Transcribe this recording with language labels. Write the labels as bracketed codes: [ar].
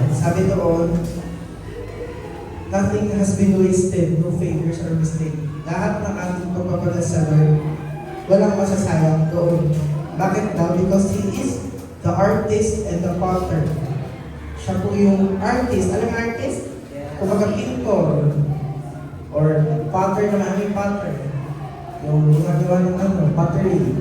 [tl] Sabi doon, [en] nothing has been wasted, no failures or mistake. [tl] Lahat ng ating pagpapagal sa Lord, walang masasayang doon. Bakit daw? [en] Because He is the artist and the potter. [tl] Siya po yung artist. Alam mo artist? Kumbaga pintor. Or potter naman, may potter. Yung ginagawa ng pottery.